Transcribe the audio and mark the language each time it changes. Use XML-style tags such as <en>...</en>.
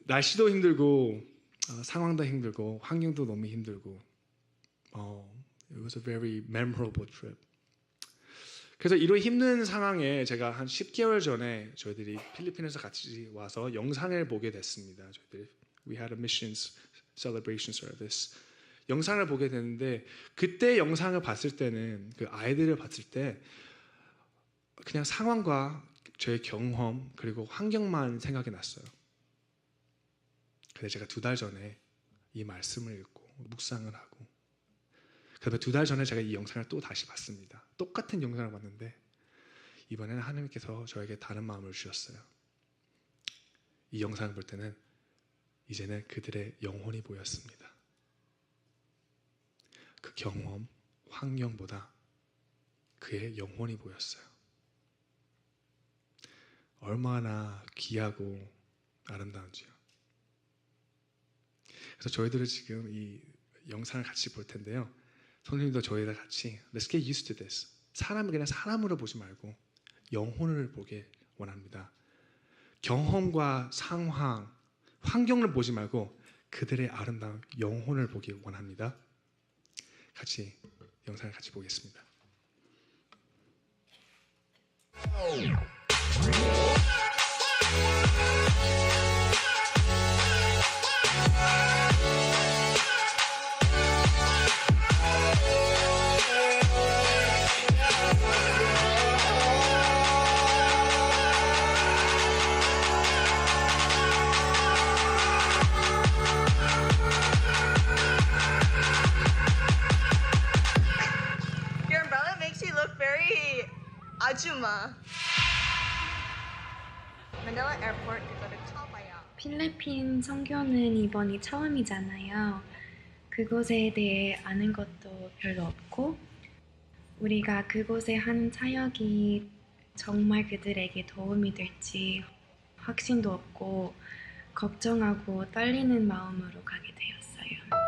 <ko>날씨도 힘들고 상황도 힘들고 환경도 너무 힘들고</ko> <en>it was a very memorable trip.</en> <ko>그래서 이런 힘든 상황에 제가 한 10개월 전에 저희들이 필리핀에서 같이 와서 영상을 보게 됐습니다. 저희들이</ko> <en>We had a missions celebration service.</en> <ko>영상을 보게 됐는데 그때 영상을 봤을 때는 그 아이들을 봤을 때 그냥 상황과 저의 경험 그리고 환경만 생각이 났어요. 근데 제가 2달 전에 이 말씀을 읽고 묵상을 하고 그다음에 2달 전에 제가 이 영상을 또 다시 봤습니다. 똑같은 영상을 봤는데 이번에는 하나님께서 저에게 다른 마음을 주셨어요. 이 영상을 볼 때는 이제는 그들의 영혼이 보였습니다. 그 경험, 환경보다 그의 영혼이 보였어요. 얼마나 귀하고 아름다운지요. 그래서 저희들은 지금 이 영상을 같이 볼 텐데요. 선생님도 저희랑 같이</ko> <en>Let's get used to this.</en> <ko>사람을 그냥 사람으로 보지 말고 영혼을 보게 원합니다. 경험과 상황, 환경을 보지 말고 그들의 아름다운 영혼을 보기 원합니다. 같이 영상을 같이 보겠습니다.</ko> <en>Your umbrella makes you look very ajuma. Manila Airport to go to Calbayao.</en> <ko>필리핀 선교는 이번이 처음이잖아요. 그곳에 대해 아는 것도 별로 없고 우리가 그곳에 하는 사역이 정말 그들에게 도움이 될지 확신도 없고 걱정하고 떨리는 마음으로 가게 되었어요.</ko>